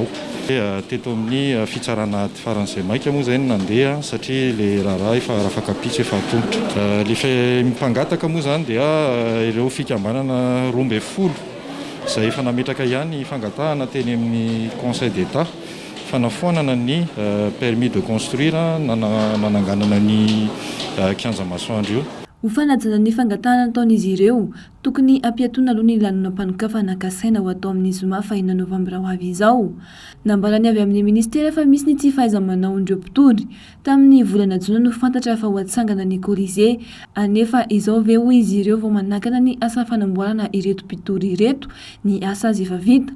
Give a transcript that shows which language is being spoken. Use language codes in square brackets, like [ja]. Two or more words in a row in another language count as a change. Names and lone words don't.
[mg] Teto amin'ny fitsarana ady faran'izay maika moa izay nandeha satria ilay raharaha efa rafakapitsy efa tongotra. Ilay mpangataka moa izany dia ireo fikambanana 12 izay efa nametraka ihany fangatahana teny amin'ny Conseil d'État fanafoanana ny [fr] permis de construire [mg] nananganana ny kianja masoandro io. Ho fanajana ny fangatahana nataon'izy ireo tokony ampiatona aloha ny lanonam-panokafana kasaina ho atao amin'ny zoma 4 novambra ho avy izao. Nambarany avy amin'ny ministera fa misy ny tsy fahaiza-manao indreo mpitondry tamin'ny volana jona no fantatra fa ho atsangana ny Colisée anefa izao ve hoy izy ireo vao manakana ny asa fanamboarana ireto mpitondry ireto ny asa azy efa vita.